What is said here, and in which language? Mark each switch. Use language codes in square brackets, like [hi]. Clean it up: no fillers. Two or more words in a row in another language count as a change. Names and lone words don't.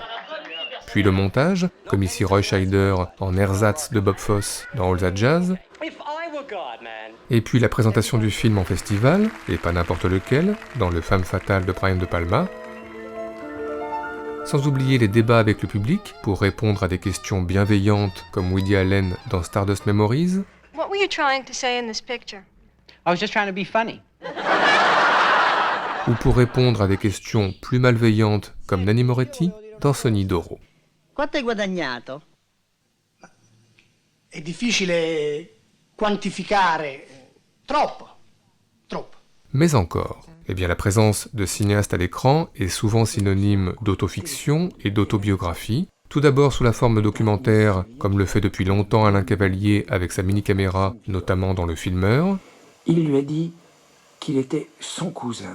[fr] Puis le montage, comme ici Roy Scheider en ersatz de Bob Fosse dans All That Jazz. Et puis la présentation du film en festival, et pas n'importe lequel, dans Le Femme fatale de Brian De Palma. Sans oublier les débats avec le public, pour répondre à des questions bienveillantes comme Woody Allen dans Stardust Memories. [en] What were you trying to say in this picture? I was just trying to be funny. [fr] Ou pour répondre à des questions plus malveillantes comme Nanni Moretti dans Sonny Doro. [it] Quanto hai guadagnato? È difficile quantificare. Troppo. [fr] Mais encore, eh bien la présence de cinéastes à l'écran est souvent synonyme d'autofiction et d'autobiographie, tout d'abord sous la forme documentaire, comme le fait depuis longtemps Alain Cavalier avec sa mini-caméra, notamment dans Le Filmeur. Il lui a dit qu'il était son cousin.